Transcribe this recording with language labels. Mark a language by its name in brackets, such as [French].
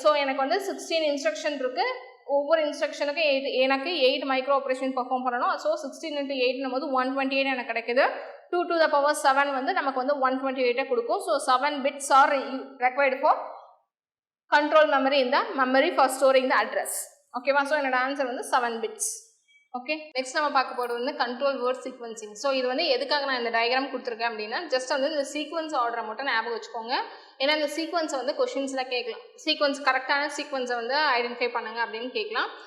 [Tamil] So எனக்கு வந்து 16 instruction இருக்குது. ஒவ்வொரு இன்ஸ்ட்ரக்ஷனுக்கு எனக்கு 8 மைக்ரோ ஆப்ரேஷன் பர்ஃபார்ம் பண்ணணும். ஸோ 16 into 8 போது 128 எனக்கு கிடைக்குது. 2 to the power 7 வந்து நமக்கு வந்து 128 கொடுக்கும். So [English] 7 bits are required for control memory in the memory for storing the address. [Tamil] ஓகேவா, ஸோ என்னோட ஆன்சர் வந்து 7 bits. ஓகே, நெக்ஸ்ட் நம்ம பார்க்க போகிறது வந்து கண்ட்ரோல் வேர்ட் சீக்வன்சிங். ஸோ இது வந்து எதுக்காக நான் இந்த டயக்ராம் கொடுத்துருக்கேன் அப்படின்னா ஜஸ்ட் வந்து இந்த சீக்வன்ஸ் ஆர்டரை மட்டும் ஞாபகம் வச்சுக்கோங்க. ஏன்னா இந்த சீக்வன்ஸை வந்து கொஷின்ஸில் கேட்கலாம். சீக்வன்ஸ் கரெக்டான சீக்வன்ஸை வந்து ஐடென்டிஃபை பண்ணுங்க அப்படின்னு கேட்கலாம்.